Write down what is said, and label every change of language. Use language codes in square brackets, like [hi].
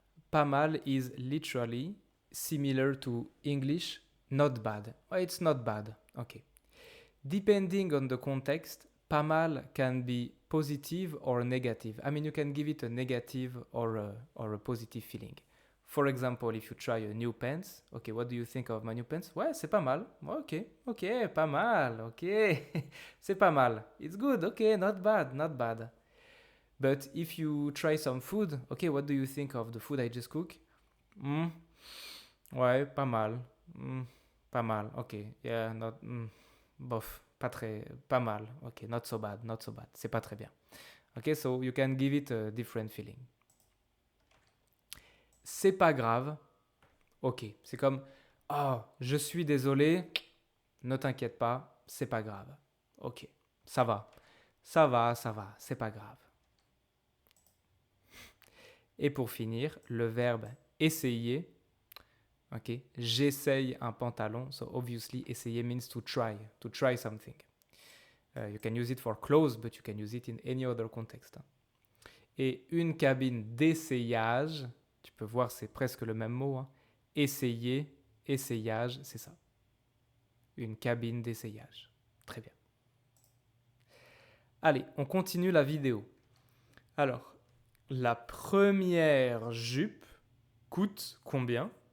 [en] Pas mal is literally similar to English not bad. Oh, it's not bad. Okay. Depending on the context, pas mal can be positive or negative. I mean, you can give it a negative or a positive feeling. For example, if you try a new pants, okay, what do you think of my new pants? [fr] Ouais, c'est pas mal. Ok, pas mal, ok. C'est pas mal. [en] It's good, okay, not bad. But if you try some food, okay, what do you think of the food I just cooked? Ouais, pas mal. Pas mal, ok. Yeah, not, bof, pas mal. Ok, not so bad, not so bad. [fr] C'est pas très bien. [en] Ok, so you can give it a different feeling. [fr] C'est pas grave. Ok, c'est comme, oh, je suis désolé. Ne t'inquiète pas, c'est pas grave. Ok, ça va. Ça va, c'est pas grave. Et pour finir, le verbe essayer. Ok, j'essaye un pantalon. [en] So obviously, essayer means to try something. You can use it for clothes, but you can use it in any other context. [fr] Et une cabine d'essayage, tu peux voir, c'est presque le même mot. Hein. Essayer, essayage, c'est ça. Une cabine d'essayage. Très bien. Allez, on continue la vidéo. Alors, la première jupe coûte combien?